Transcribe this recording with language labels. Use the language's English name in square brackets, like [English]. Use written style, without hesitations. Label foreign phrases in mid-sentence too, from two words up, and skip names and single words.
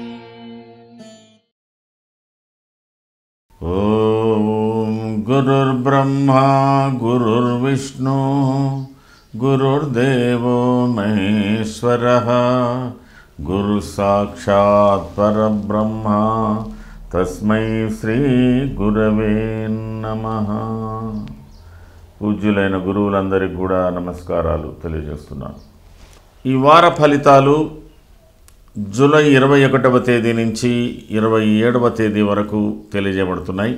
[Sanskrit] ॐ गुरुर्ब्रह्मा गुरुर्विष्णु गुरुर्देवो महेश्वरः गुरु साक्षात् परब्रह्म तस्मै శ్రీ గురవే నమః। [Telugu] పూజ్యులైన గురువులందరికీ కూడా నమస్కారాలు తెలియజేస్తున్నాను। ఈ వార ఫలితాలు జూలై 21వ తేదీ నుంచి 27వ తేదీ వరకు తెలియజేయబడుతున్నాయి।